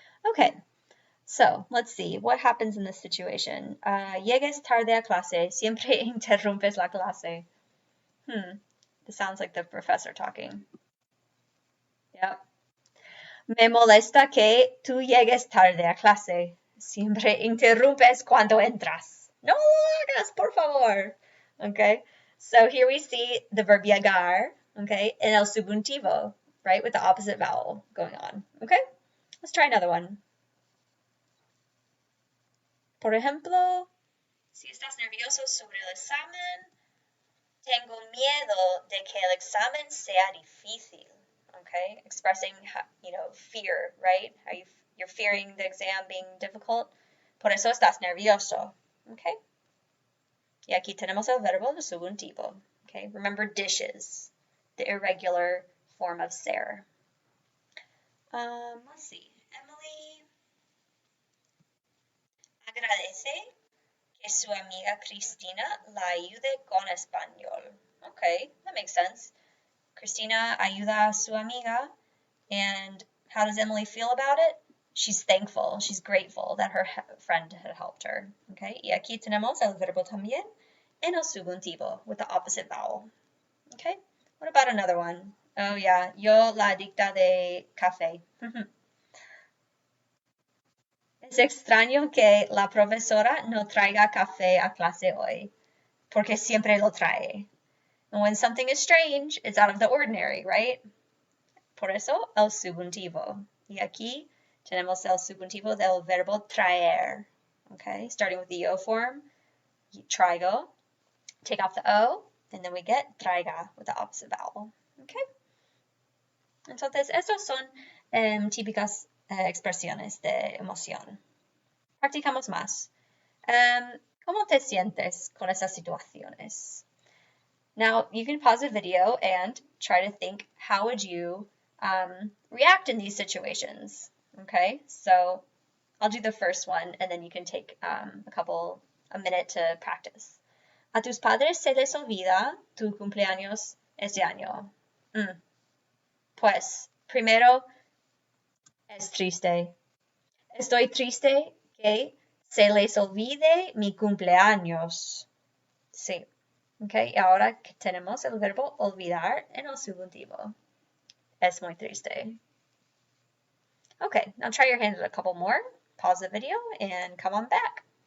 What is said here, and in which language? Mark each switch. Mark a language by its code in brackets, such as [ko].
[en] Okay, so let's see what happens in this situation. [es] Llegues tarde a clase, siempre interrumpes la clase. [en] This sounds like the professor talking. Yep. [es] Me molesta que tú llegues tarde a clase. Siempre interrumpes cuando entras. No lo hagas, por favor. [en] Okay, so here we see the verb llegar, okay, en el subjuntivo, right, with the opposite vowel going on. Okay, let's try another one. [es] Por ejemplo, si estás nervioso sobre el examen, tengo miedo de que el examen sea difícil. [en] Okay, expressing, fear, right? You're fearing the exam being difficult. [es] Por eso estás nervioso. Okay. Y aquí tenemos el verbo de subjuntivo. [en] Okay, remember dishes, the irregular form of ser. Let's see. [es] Emily agradece que su amiga Cristina la ayude con español. [en] Okay, that makes sense. [es] Cristina ayuda a su amiga, [en] and how does Emily feel about it? She's thankful, she's grateful that her friend had helped her. [es] Okay, y aquí tenemos el verbo también en el subjuntivo [en] with the opposite vowel. Okay, what about another one? [es] Oh yeah, yo la adicta de café. Es extraño que la profesora no traiga café a clase hoy, porque siempre lo trae. [en] And when something is strange, it's out of the ordinary, right? [es] Por eso, el subjuntivo. Y aquí tenemos el subjuntivo del verbo traer. [en] Okay, starting with the yo form, traigo, take off the o, and then we get traiga with the opposite vowel. Okay. [es] Entonces, estos son típicas expresiones de emoción. Practicamos más. ¿Cómo te sientes con esas situaciones? [en] Now, you can pause the video and try to think, how would you react in these situations? Okay, so I'll do the first one, and then you can take a minute to practice. [es] A tus padres se les olvida tu cumpleaños este año? Pues, primero, es triste. Estoy triste que se les olvide mi cumpleaños. Sí. Ok, y ahora que tenemos el verbo olvidar en el subjuntivo. Es muy triste. [en] Okay, now try your hand at a couple more. Pause the video and come on back.